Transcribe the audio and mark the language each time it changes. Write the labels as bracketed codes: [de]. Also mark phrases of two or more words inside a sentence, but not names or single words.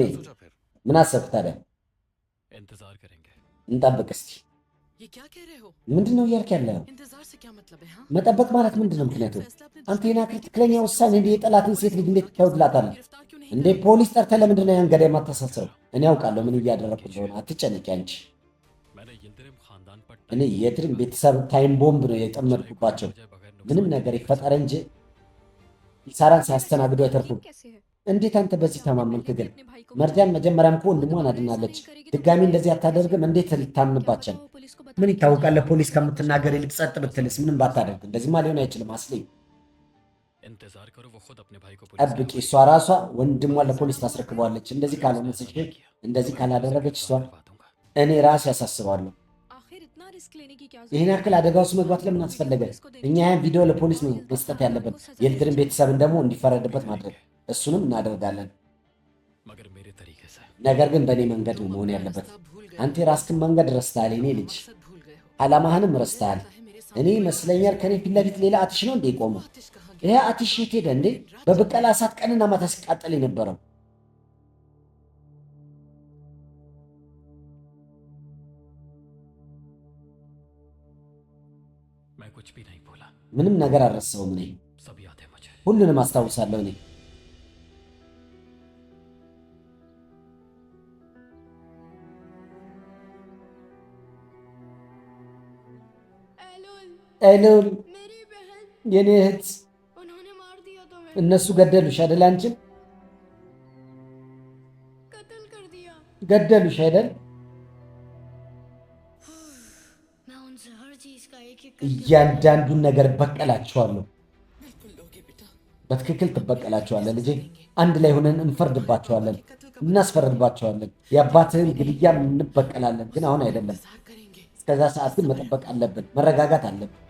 [hi] सोचा फिर [am] ምን አሰብክ ታዲያ [hi] इंतजार करेंगे [am] እንጠብቅ እስቲ [hi] ये क्या कह रहे हो [am] ምንድነው እያልክ ያለው [hi] इंतजार से क्या मतलब है हाँ [am] መጠበቅ ማለት ምንድነው ምክንያቱ አንተ የናክል ትክክለኛ ውሳኔ እንደ የጠላትን ሴት ልጅ እንዴት ታውድላታለህ [hi] गिरफ्तार क्यों नहीं [am] እንዴ ፖሊስ ጠርተህ ለምንድነው ያን ገዳይ የማታሳስረው እኔ አውቃለሁ ምን እያደረኩ እንደሆነ አትጨነቂ አንቺ [hi] मैंने यिल्दिरिम खानदान पर [am] እኔ የትሪም ቤተሰብ [en] time bomb [am] ነው የጠመድኩባቸው ምንም ነገር ይፈጠር እንጂ ኢሳራን ሳያስተናግዱ አይተርፉም እንዴት አንተ በዚህ ተማመንክ ግን መርጃን መጀመሪያም እኮ ወንድሟን አድናለች ድጋሚ እንደዚህ አታደርግም እንዴት ልታምንባቸው ምን ይታወቃል ለፖሊስ ከምትናገር ይልቅ ጸጥ ብትልስ ምንም ባታደርግ እንደዚህማ ሊሆን አይችልም አስለኝ [hi] इंतजार करो वो खुद अपने भाई को [am] ጠብቂ እሷ ራሷ ወንድሟን ለፖሊስ ታስረክበዋለች እንደዚህ ካልሆነ እንደዚህ ካላደረገች እሷ እኔ ራሴ ያሳስባለሁ [hi] आखिर इतना रिस्क लेने की क्या [am] ይህን ያክል አደጋ ውስጥ መግባት ለምን አስፈለገ እኛ ያን ቪዲዮ ለፖሊስ ነው መስጠት ያለብን የልድርን ቤተሰብን ደግሞ እንዲፈረድበት ማድረግ እሱንም እናደርጋለን [hi] मगर मेरे तरीके से [am] ነገር ግን በእኔ መንገድ ነው መሆን ያለበት [hi] भूल गए [am] አንተ የራስክን መንገድ ረስተሃል የኔ ልጅ [hi] मकसद भूल गए हो [am] ዓላማህንም ረስተሃል [hi] है मेरे [am] እኔ ይመስለኛል ከኔ ፊት ለፊት ሌላ አትሽ ነው እንዴ ቆመው [hi] आतिश कहाँ [am] ይሄ አትሽ የት ሄደ እንዴ በበቀላ እሳት ቀንና ማታ ሲቃጠል የነበረው [hi] मैं कुछ भी नहीं भूला [am] ምንም ነገር አልረሳውም እኔ [hi] सब याद है मुझे [am] ሁሉንም አስታውሳለሁ እኔ [hi] एलोल [am] ኤሉል [hi] मेरी बहन [am] የኔ እህት [hi] उन्होंने मार दिया तुम्हें [am] እነሱ ገደሉሽ አይደል አንቺን [hi] कत्ल कर दिया [am] ገደሉሽ አይደል [hi] मैं उनसे हर चीज का एक एक [am] እያንዳንዱን ነገር በቀላቸዋለሁ [hi] बिल्कुल लोगे बेटा [am] በትክክል ትበቀላቸዋለህ ልጄ አንድ ላይ ሆነን እንፈርድባቸዋለን እናስፈርድባቸዋለን የአባትህን ግድያም እንበቀላለን ግን አሁን አይደለም [hi] इंतजार करेंगे [am] እስከዛ ሰዓት ግን መጠበቅ አለብን መረጋጋት አለብን